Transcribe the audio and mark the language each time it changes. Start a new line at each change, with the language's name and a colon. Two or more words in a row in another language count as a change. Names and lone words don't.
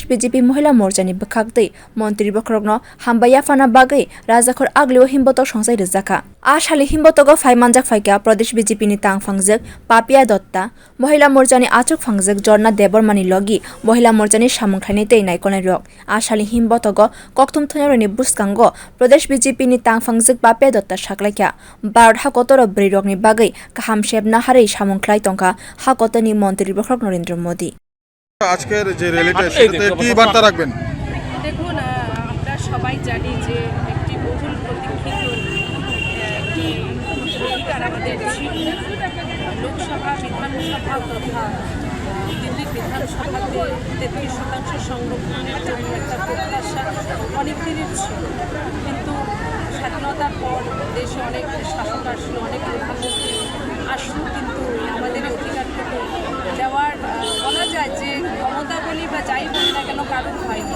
Kok Borok: BJP mohila morcha ni bwkhak te montri bokhorok hambai yapharwi bagwi rajakhor aguli himbotok songsai rwjak a sali himbotok phaimanjak phaika Pradesh BJP ni tangfangjak papiya mohila morcha ni achugfangjak jorna debormani logi mohila morcha ni samungthaini tei naikolnai rok a sali himbotok kokthum thonaroni buskango Pradesh BJP ni tangfangjak papiya saklaika Bharat hakotor bwrui ni bagwi kaham sebna harai samungklai tongka hakotor ni montri bokhorok Narendra Modi
Bangla: আজকের যে র্যালিটা সেটাতে কি বার্তা রাখবেন? দেখুন আমরা সবাই জানি যে একটি বহুল প্রতীক্ষিত একটি অধিকার আমাদের ছিল লোকসভা বিধানসভা তথা দিল্লির বিধানসভাতে 33% সংরক্ষণের জন্য একটা প্রত্যাশা অনেক দিনের ছিল, কিন্তু স্বাধীনতার পর দেশে অনেক শাসক আসলো, অনেক প্রধানমন্ত্রী আসলো, কিন্তু আমাদের অধিকারটুকু দেওয়ার বলা যায় যে ক্ষমতা বলি বা যাই বলি না কেন কারণ হয়নি।